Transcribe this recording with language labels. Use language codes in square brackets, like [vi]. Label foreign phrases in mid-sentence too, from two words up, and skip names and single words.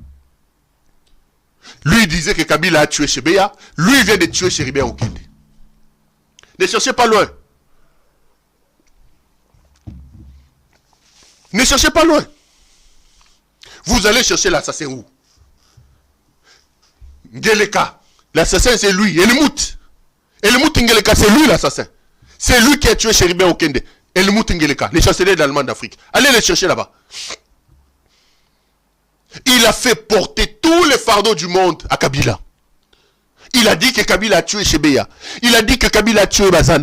[fr] Lui disait que Kabila a tué Chebeya, lui vient de tuer Cheribert Okende. Ne cherchez pas loin. Ne cherchez pas loin. Vous allez chercher l'assassin où? Ngeleka. L'assassin c'est lui. Elmout. Elmout Ngeleka, c'est lui l'assassin. C'est lui qui a tué Cheribert Okende. Elmout Ngeleka, les chanceliers d'Allemagne d'Afrique. Allez les chercher là-bas. Il a fait porter tous les fardeaux du monde à Kabila. Il a dit que Kabila a tué Chebeya. Il a dit que Kabila a tué Bazana.